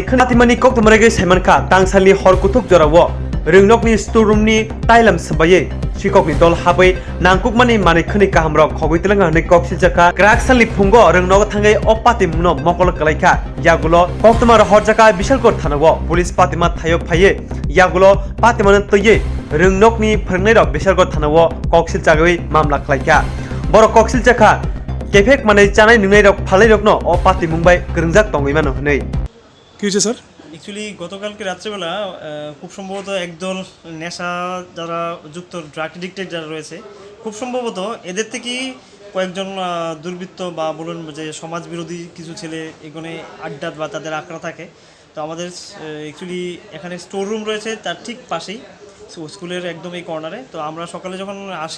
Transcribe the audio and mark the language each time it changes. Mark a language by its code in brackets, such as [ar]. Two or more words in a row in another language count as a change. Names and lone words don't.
[trp] khani Patimani Koktwma rgai saimanka tangsali hor kuthuk jarawo rungnokni storeroomni tailam sabaye Shikokni dol habai nangkukmani mani khani kahamrok khogoi telanga hne kokshi jaka kraksali phungo rungnogo thangai opati muno mokol kalaika yagulo Koktwma hor jaka Bishalgor thanago police Patima thayo phaye yagulo Patimani toye rungnokni phrangnai rok Bishalgor thanago koksil jagoi mamla khlaika boro koksil jaka Kefek manai chanai nungai rok phalai rokno opati mumbai grongjak tongoi mano hnei [bn] কি হয়েছে স্যার অ্যাকচুয়ালি গতকালকে রাত্রেবেলা খুব সম্ভবত একদল নেশা যারা যুক্ত [en] drug addicted [bn] যারা রয়েছে খুব সম্ভবত এদের থেকেই কয়েকজন দুর্বৃত্ত বা বলুন যে সমাজ বিরোধী কিছু ছেলে এখানে আড্ডা বা তাদের আঁকড়া থাকে তো আমাদের অ্যাকচুয়ালি এখানে [en] store room [bn] রয়েছে তার ঠিক পাশেই স্কুলের একদম এই কর্নারে তো আমরা সকালে যখন আসি